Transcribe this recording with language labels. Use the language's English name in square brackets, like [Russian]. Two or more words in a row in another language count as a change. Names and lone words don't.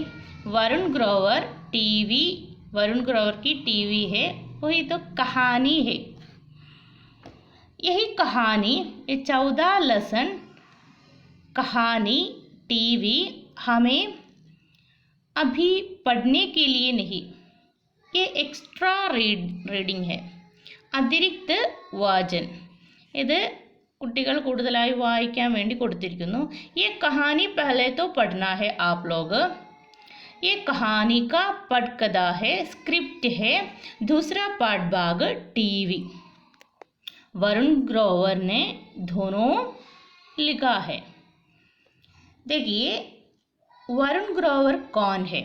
[Hindi] वरुण ग्रोवर की टीवी है, वही तो कहानी है। यही कहानी, ये 14 लेसन कहानी टीवी हमें अभी पढ़ने के लिए नहीं, ये [English] extra reading [Hindi] है, अतिरिक्त वाचन. [Malayalam] ഇത് കുട്ടികൾ കൂടുതലായി വായിക്കാൻ വേണ്ടി കൊടുത്തിരിക്കുന്നു. [Hindi] ये कहानी पहले तो पढ़ना है आप लोग. ये कहानी का पटकथा है, स्क्रिप्ट है, दूसरा पाठ भाग टीवी. वरुण ग्रोवर ने दोनों लिखा है. देखिए वरुण ग्रोवर कौन है.